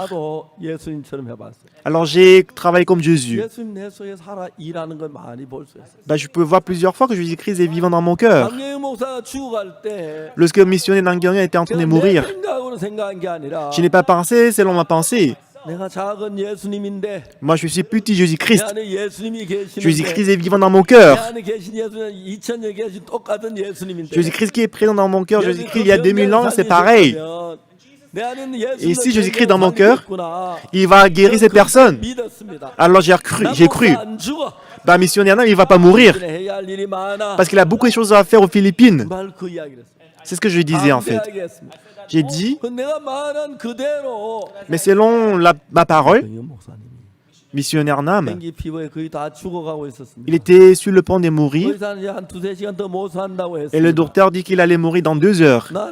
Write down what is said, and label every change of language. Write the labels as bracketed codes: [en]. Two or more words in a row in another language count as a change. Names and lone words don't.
[fr] Alors j'ai travaillé comme Jésus. Je peux voir plusieurs fois que Jésus-Christ est vivant dans mon cœur. Lorsque le missionnaire Nangyeong était en train de mourir, je n'ai pas pensé selon ma pensée. [ko] 내가 작은 예수님인데 [fr] Moi, je suis petit Jésus-Christ. [ko] 내 안에 예수님이 계시는데 [fr] Jésus-Christ est vivant dans mon [ko] 내 [fr] cœur. [ko] 안에 계신 예수님은 2000년 계신 똑같은 예수님인데 [fr] Jésus-Christ qui est présent dans mon cœur. Jésus-Christ, il y a 2000 ans, c'est pareil. Et si Jésus-Christ dans mon cœur, il va guérir ces personnes. Alors j'ai cru. Bah, missionnaire, non, il ne va pas mourir. Parce qu'il a beaucoup de choses à faire aux Philippines. C'est ce que je disais en fait. J'ai dit, mais selon ma parole, missionnaire Nam, il était sur le point de mourir et le docteur dit qu'il allait mourir dans 2 heures.